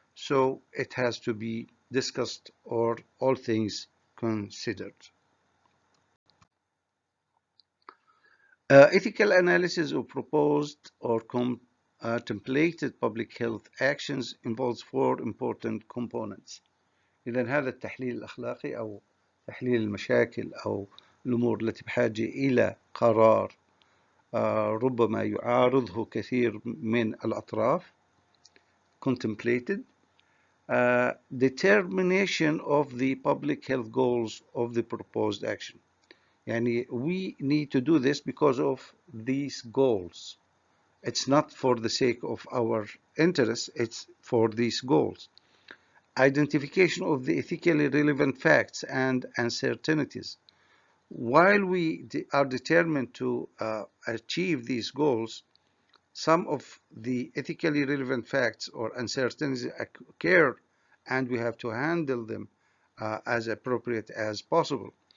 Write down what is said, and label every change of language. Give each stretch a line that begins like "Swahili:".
English: So it has to be discussed, or all things considered. Ethical analysis of proposed or contemplated public health actions involves four important components.
Arabic: إذن هذا التحليل الأخلاقي أو تحليل المشاكل أو الأمور التي بحاجة إلى قرار ربما يعارضه كثير من الأطراف,
English: contemplated, determination of the public health goals of the proposed action. Yani we need to do this because of these goals. It's not for the sake of our interests, it's for these goals. Identification of the ethically relevant facts and uncertainties. While we are determined to achieve these goals, some of the ethically relevant facts or uncertainties occur, and we have to handle them as appropriate as possible.